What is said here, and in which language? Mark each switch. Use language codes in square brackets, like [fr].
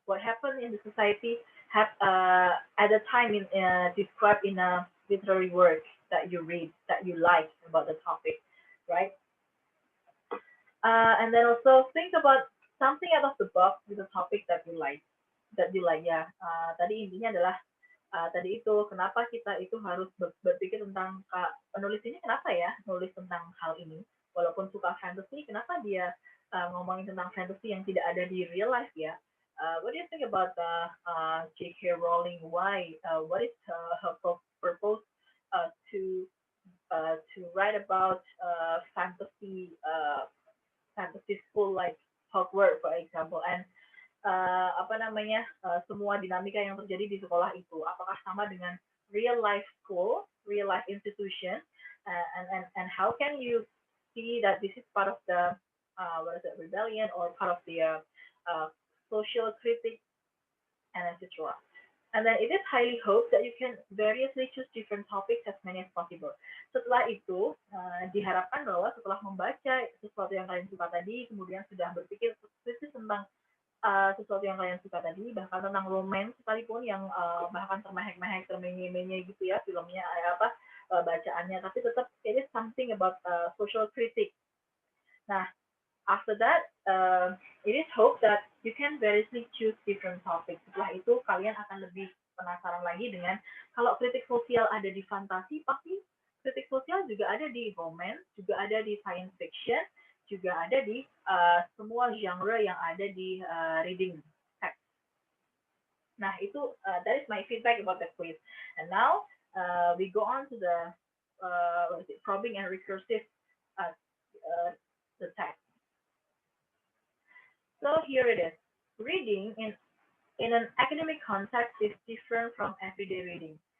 [en] What happened in the society have at a time described in a literary work that you read, that you like about the topic, right? And then also think about something out of the box with a topic that you like, ya. [id] Tadi intinya adalah tadi itu kenapa kita itu harus berpikir tentang penulis ini kenapa ya nulis tentang hal ini, walaupun suka fantasy, kenapa dia ngomongin tentang fantasy yang tidak ada di real life, ya. [en] What do you think about J.K. Rowling? Why? What is her purpose to write about fantasy school like Hogwarts, for example, and [id] apa namanya, semua dinamika yang terjadi di sekolah itu apakah sama dengan [en] real life school, real life institution, and how can you see that this is part of the rebellion or part of the uh, social critic and etc. And then it is highly hoped that you can variously choose different topics as many as possible. [id] Setelah itu, diharapkan bahwa setelah membaca sesuatu yang kalian suka tadi, kemudian sudah berpikir kritis tentang sesuatu yang kalian suka tadi, bahkan tentang romance sekalipun yang bahkan termehek-mehek, termenye-menye gitu ya filmnya, bacaannya, tapi tetap [en] it is something about social critic. Nah, after that, it is hope that you can variously choose different topics. [id] Setelah itu, kalian akan lebih penasaran lagi dengan kalau kritik sosial ada di fantasi, pasti kritik sosial juga ada di romance, juga ada di science fiction, juga ada di semua genre yang ada di reading text. [en] Nah, itu that is my feedback about the quiz. And now we go on to the probing and recursive uh, the text. So here it is. Reading in an academic context is different from everyday reading.